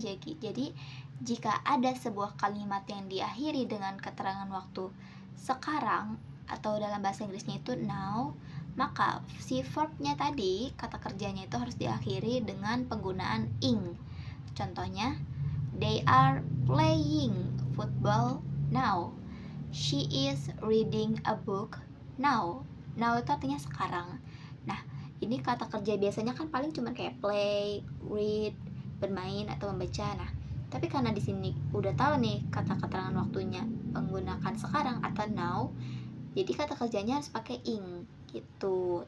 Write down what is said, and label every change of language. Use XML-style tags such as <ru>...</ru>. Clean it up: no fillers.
<id>Jadi jika ada sebuah kalimat yang diakhiri dengan keterangan waktu sekarang atau dalam bahasa Inggrisnya itu now, maka si verbnya tadi, kata kerjanya itu harus diakhiri dengan penggunaan ing. Contohnya,</id> <en>they are playing Bible now. She is reading a book now.</en> <id>Now itu artinya sekarang. Nah, ini kata kerja biasanya kan paling cuma kayak play, read, bermain atau membaca. Nah, tapi karena di sini udah tahu nih kata keterangan waktunya menggunakan sekarang atau now, jadi kata kerjanya harus pakai ing gitu.</id>